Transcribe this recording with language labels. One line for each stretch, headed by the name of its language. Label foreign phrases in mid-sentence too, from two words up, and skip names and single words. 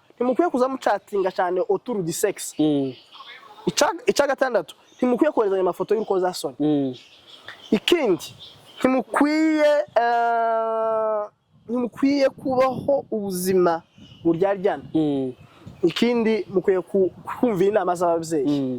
Kinyarwanda: ntimukwiye kuza mucatinga cyane
French: autour du sexe.
Kinyarwanda: Ica gatandatu ntimukwiye koherezanya amafoto y'urukozasoni. Ikindi ntimukwiye kubaho ubuzima buryaryana. Ikindi mukwiye kumvira inama z'ababyeyi.